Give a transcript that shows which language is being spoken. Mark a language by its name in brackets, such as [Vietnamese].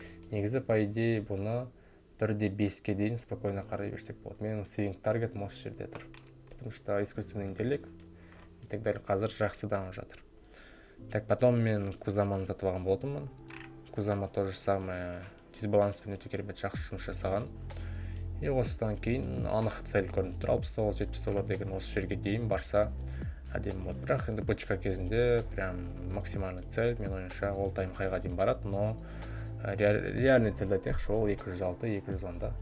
[Kazakh] Негізі, [Russian] по идее, [Kazakh] бұны 1.5-ге дейін спокойно қарай берсек болады. Менің сейвинг таргетім осы жерде тұр. [Russian] Потому что искусственный интеллект и так далее қазір жақсы дамып жатыр. [Kazakh] Так, потом мен Кузаманы сатып алған болдыммын. Кузама [Russian] то же самое [Kazakh] дисбаланспен өте керемет жақсы жұмыс жасаған. И осыдан кейін анық цель көрініп тұр. $69-70 деген осы жерге дейін барса әдемі болады. Бірақ енді бычка кезінде [Russian] прям максимальный цель [Kazakh] мен ойымша all time highға дейін барады, [Russian] но реальный цель [Kazakh] айтайықшы, ол 206-210-да.